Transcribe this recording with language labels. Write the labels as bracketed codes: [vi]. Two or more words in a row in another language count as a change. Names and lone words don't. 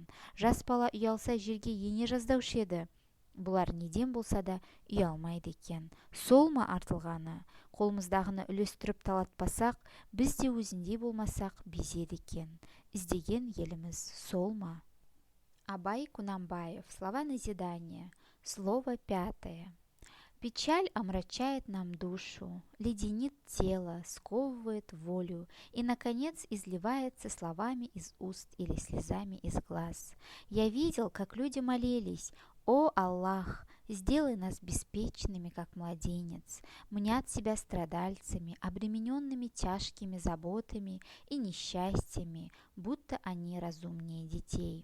[kk] Жас бала ұялса жерге ене жаздаушы еді, бұлар неден болса да ұялмайды екен. Сол ма артылғаны? Қолымыздағыны үлестіріп талатпасақ, біз де өзіндей болмасақ безеді екен. Іздеген еліміз сол ма? Абай Құнанбаев. [ru] Слова назидания. Слово 5. Печаль омрачает нам душу, леденит тело, сковывает волю и, наконец, изливается словами из уст или слезами из глаз. Я видел, как люди молились: «О Аллах, сделай нас беспечными, как младенец», мнят себя страдальцами, обремененными тяжкими заботами и несчастьями, будто они разумнее детей.